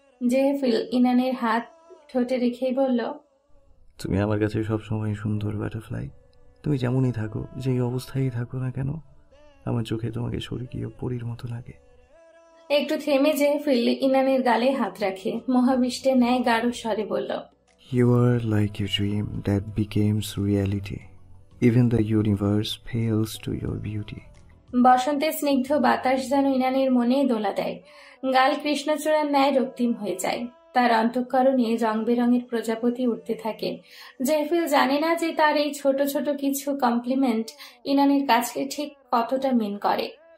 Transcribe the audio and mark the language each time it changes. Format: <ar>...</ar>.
<bn>জেহেফিল ইনানের হাত ঠোঁটে রেখেই বলল, তুমি আমার কাছে সবসময় সুন্দর বাটারফ্লাই। তুমি যেমনই থাকো, যেই অবস্থায় থাকো না কেন, আমার চোখে তোমাকে স্বর্গীয় পরীর মতো লাগে। একটু থেমে জেহেফিল ইনানের গালে হাত রাখে মহাবিষ্টের ন্যায় গাঢ় স্বরে বলল,</bn> <en>You are like a dream that becomes reality. Even the universe pales to your beauty.</en> <bn>বসন্তের স্নিগ্ধ বাতাস যেন ইনানের মনে দোলা দেয়। গাল কৃষ্ণচূড়ার ন্যায় রক্তিম হয়ে যায়। তার অন্তঃকরণে রং বেরঙের প্রজাপতি উঠতে থাকে। জেহেফিল জানে না যে তার এই ছোট ছোট কিছু কমপ্লিমেন্ট ইনানের কাছে ঠিক কতটা মিন করে।</bn>